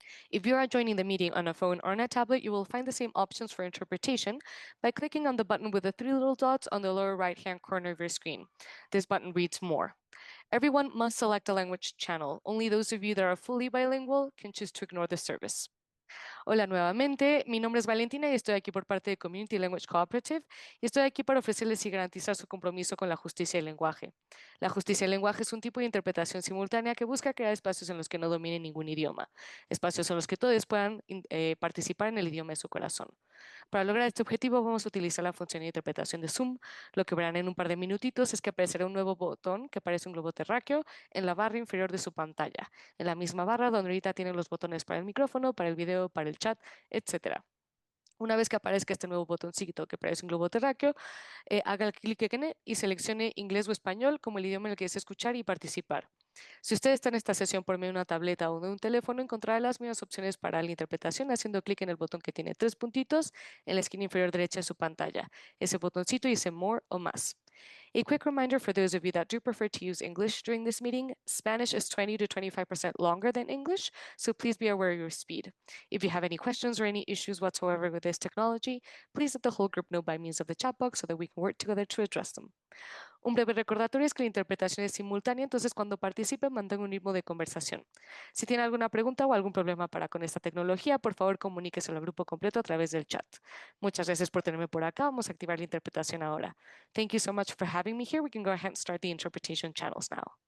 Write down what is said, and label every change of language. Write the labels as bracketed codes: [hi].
[en] If you are joining the meeting on a phone or on a tablet, you will find the same options for interpretation by clicking on the button with the three little dots on the lower right-hand corner of your screen. This button reads More. Everyone must select a language channel. Only those of you that are fully bilingual can choose to ignore the service. [es] Hola nuevamente, mi nombre es Valentina y estoy aquí por parte de Community Language Cooperative y estoy aquí para ofrecerles y garantizar su compromiso con la justicia del lenguaje. La justicia del lenguaje es un tipo de interpretación simultánea que busca crear espacios en los que no dominen ningún idioma, espacios en los que todos puedan participar en el idioma de su corazón. Para lograr este objetivo vamos a utilizar la función de interpretación de Zoom. Lo que verán en un par de minutitos es que aparecerá un nuevo botón que parece un globo terráqueo en la barra inferior de su pantalla, en la misma barra donde ahorita tienen los botones para el micrófono, para el video, para el chat, etc. Una vez que aparezca este nuevo botoncito que parece un globo terráqueo, haga clic en él y seleccione inglés o español como el idioma en el que desea escuchar y participar. Si usted está en esta sesión por medio de una tableta o de un teléfono, encontrará las mismas opciones para la interpretación haciendo clic en el botón que tiene tres puntitos en la esquina inferior derecha de su pantalla. Ese botoncito dice More o Más. [en] A quick reminder for those of you that do prefer to use English during this meeting, Spanish is 20 to 25% longer than English, so please be aware of your speed. If you have any questions or any issues whatsoever with this technology, please let the whole group know by means of the chat box so that we can work together to address them. [es] Un breve recordatorio es que la interpretación es simultánea, entonces cuando participe mantenga un ritmo de conversación. Si tiene alguna pregunta o algún problema con esta tecnología, por favor comuníquese al grupo completo a través del chat. Muchas gracias por tenerme por acá. Vamos a activar la interpretación ahora. [en] Thank you so much for having me here. We can go ahead and start the interpretation channels now.